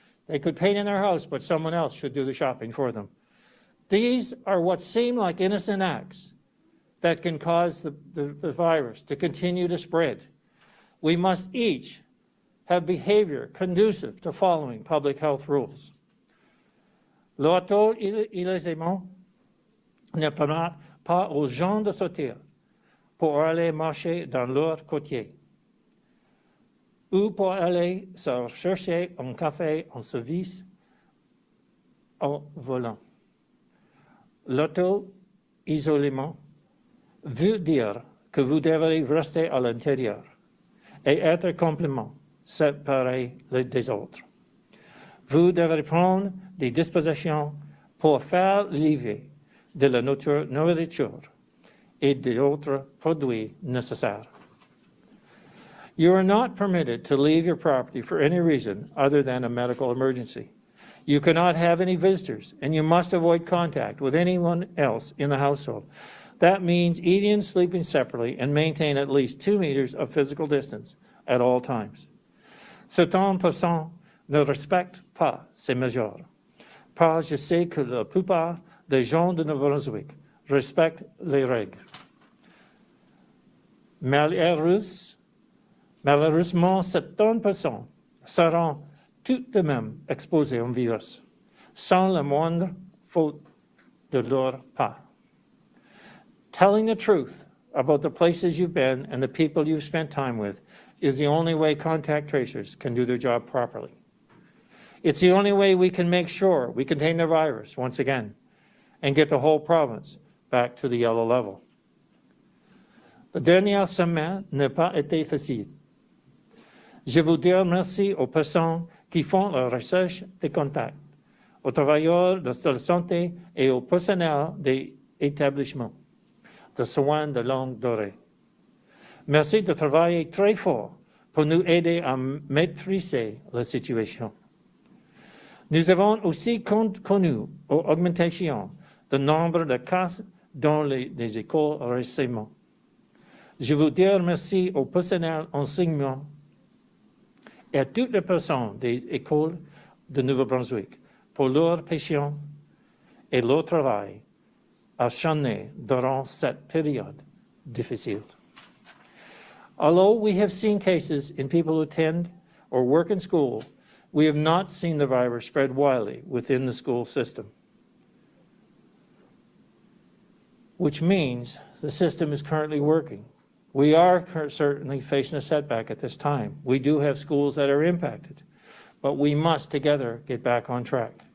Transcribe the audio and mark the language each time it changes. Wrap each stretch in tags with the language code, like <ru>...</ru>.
<en>They could paint in their house, but someone else should do the shopping for them. These are what seem like innocent acts that can cause the virus to continue to spread. We must each have behavior conducive to following public health rules.</en> <fr>L'auto-isolement ne permet pas aux gens de sortir pour aller marcher dans leur quartier ou pour aller se chercher un café en service au volant. L'auto-isolement veut dire que vous devrez rester à l'intérieur et être complètement séparés des autres. Vous devrez prendre des dispositions pour faire livrer de la nourriture et d'autres produits nécessaires.</fr> <en>You are not permitted to leave your property for any reason other than a medical emergency. You cannot have any visitors, and you must avoid contact with anyone else in the household. That means eating and sleeping separately and maintain at least 2 meters of physical distance at all times.</en> <fr>C'est important ne respectent pas ces mesures. Pas, je sais que la plupart des gens de Nouveau-Brunswick respectent les règles. Malheureusement, 70% seront tout de même exposés au virus, sans la moindre faute de leur part.</fr> <en>Telling the truth about the places you've been and the people you've spent time with is the only way contact tracers can do their job properly. It's the only way we can make sure we contain the virus once again and get the whole province back to the yellow level.</en> <fr>La dernière semaine n'a pas été facile. Je vous dis merci aux personnes qui font la recherche des contacts, aux travailleurs de la santé et au personnel des établissements de soins de longue durée. Merci de travailler très fort pour nous aider à maîtriser la situation. Nous avons aussi connu l'augmentation du nombre de cas dans les écoles récemment. Je veux dire merci au personnel enseignant et à toutes les personnes des écoles de Nouveau-Brunswick pour leur patience et leur travail acharné durant cette période difficile.</fr> <en>Although we have seen cases in people who attend or work in school, we have not seen the virus spread widely within the school system, which means the system is currently working. We are certainly facing a setback at this time. We do have schools that are impacted, but we must together get back on track.</en>